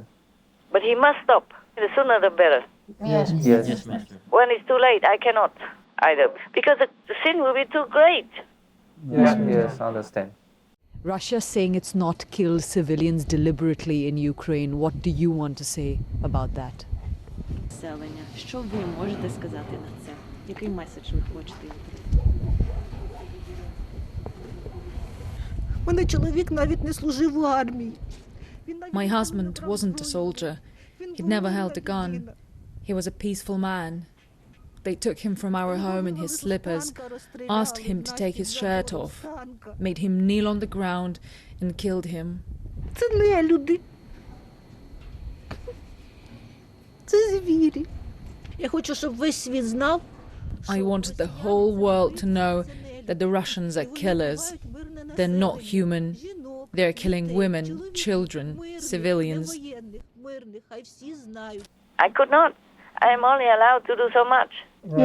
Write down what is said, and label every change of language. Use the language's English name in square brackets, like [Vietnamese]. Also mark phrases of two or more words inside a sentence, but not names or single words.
[English] But he must stop. The sooner the better. Yes. Yes. Yes, Master. When it's too late, I cannot either. Because the sin will be too great. Yes, Master. Yes, understand. Russia saying it's not killed civilians deliberately in Ukraine. What do you want to say about that? [Ukrainian] Населення. Що ви можете сказати на це? Який меседж ви хочете їм дати? Мене чоловік навіть не служив у армії. [English] My husband wasn't a soldier. He'd never held a gun. He was a peaceful man. They took him from our home in his slippers, asked him to take his shirt off, made him kneel on the ground and killed him. [Ukrainian] Це не люди. Це звірі. Я хочу, щоб весь світ знав. [English] I wanted the whole world to know that the Russians are killers. They're not human. They're killing women, children, civilians. I could not. I am only allowed to do so much. Yes,